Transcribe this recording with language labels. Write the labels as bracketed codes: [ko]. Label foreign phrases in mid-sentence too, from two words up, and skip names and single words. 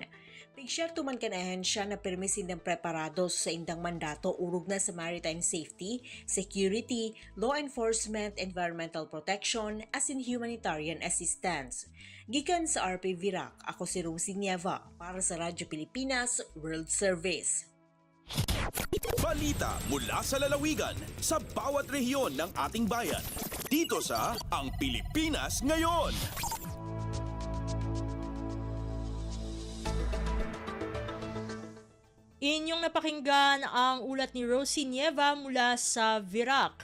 [bik] Pigshare tuman kan ahensya na permisin ng preparados sa indang mandato urog na sa [en] maritime safety, security, law enforcement, environmental protection asin humanitarian assistance. [bik] Gikan sa RP Virac, ako si Rosie Nieva para sa Radyo Pilipinas World Service. [tl] Balita mula sa lalawigan sa bawat rehiyon ng ating bayan. Dito sa Ang Pilipinas Ngayon. Inyong napakinggan ang ulat ni Rosie Nieva mula sa Virac.